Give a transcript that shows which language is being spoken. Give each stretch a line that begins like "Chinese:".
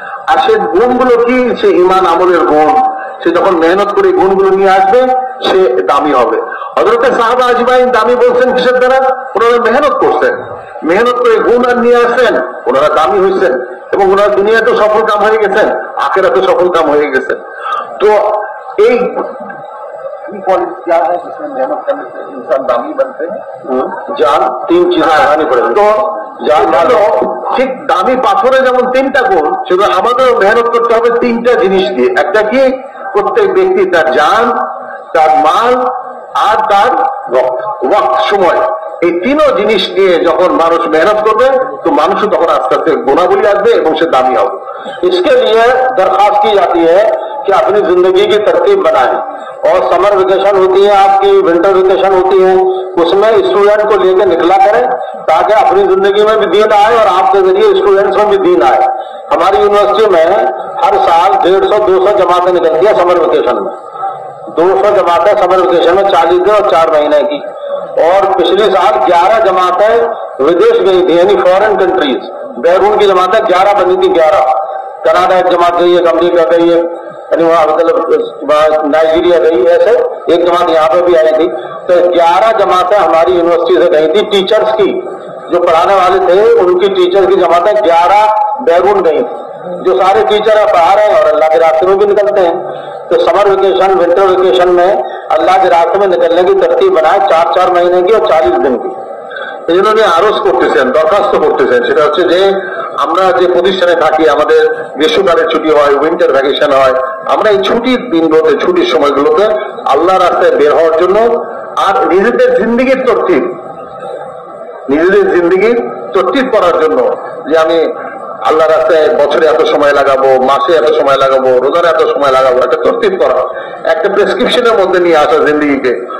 Bangla: আর সে গুণগুলো কি? সে ঈমান আমলের গুণ। সে যখন মেহনত করে গুণগুলো নিয়ে আসবে সে দামি হবে। হযরত সাহাবা আজমাইন দামি বলছেন কিসের দ্বারা? ওনারা মেহনত করছেন, মেহনত করে গুণ আর নিয়ে আসছেন, ওনারা দামি হয়েছেন। এবং ওনারা দুনিয়াতেও সফল কাম হয়ে গেছেন, আখিরাতেও সফল কাম হয়ে গেছেন। তো এই
Hindi: इंसान दामी बनते हैं, जान 3 चीजें हानि पड़े। तो जान
Bangla: ভালো, ঠিক দামি পাথরে যেমন 3টা গুণ, সেগুলো আমাদেরও মেহনত করতে হবে 3টা জিনিস দিয়ে। একটা কি? প্রত্যেক ব্যক্তি তার জান, তার মাল আর তার ওয়াক্ত, সময়। এই 3ও জিনিস নিয়ে যখন মানুষ মেহনত করবে তো মানুষও তখন আস্তে আস্তে গুণাবলী আসবে এবং সে দামি হবে।
Hindi: इसके लिए दरखास्त की जाती है कि अपनी जिंदगी की तरतीब बनाएं। और समर वेकेशन होती है, आपकी विंटर वेकेशन होती है, उसमें स्टूडेंट को लेकर निकला करें ताकि अपनी जिंदगी में भी दीन आए और आपके जरिए स्टूडेंट्स में भी दीन आए। हमारी यूनिवर्सिटी में हर साल 150-200 जमातें निकलती है समर वेकेशन में। 200 जमातें समर वेकेशन में 40 दिन और 4 महीने की। और पिछले साल 11 जमातें विदेश गई थी, यानी फॉरेन कंट्रीज। बैरून की जमातें 11 बनी थी, 11। कनाडा एक जमात गई है, अमेरिका गई है, यानी वहां मतलब नाइजीरिया गई, ऐसे एक जमात यहाँ पे भी आई थी। तो 11 जमातें हमारी यूनिवर्सिटी से गई थी, टीचर्स की, जो पढ़ाने वाले थे उनकी टीचर्स की जमातें 11 बैरून गई। जो सारे टीचर पढ़ा रहे हैं और अल्लाह के रास्ते में भी निकलते हैं। तो समर वेकेशन, विंटर वेकेशन में अल्लाह के रास्ते में निकलने की तरतीब बनाए 4-4 महीने की और 40 दिन की।
Bangla: এই জন্য উনি আরজ করতেছেন, দরখাস্ত করতেছেন, সেটা হচ্ছে যে আমরা যে প্রতিষ্ঠানে থাকি, আমাদের গ্রীষ্মকালের ছুটি হয়, উইন্টার ভ্যাকেশন হয়, আমরা এই ছুটির দিনগুলোতে, ছুটির সময়গুলোতে আল্লাহর রাস্তায় বের হওয়ার জন্য আর নিজেদের জিন্দেগির তরতিব, নিজেদের জিন্দেগির তরতিব করার জন্য, যে আমি আল্লাহ রাস্তায় বছরে এত সময় লাগাবো, মাসে এত সময় লাগাবো, রোজার এত সময় লাগাবো, একটা তরতিব করা, একটা প্রেসক্রিপশনের মধ্যে নিয়ে আসা জিন্দেগিকে।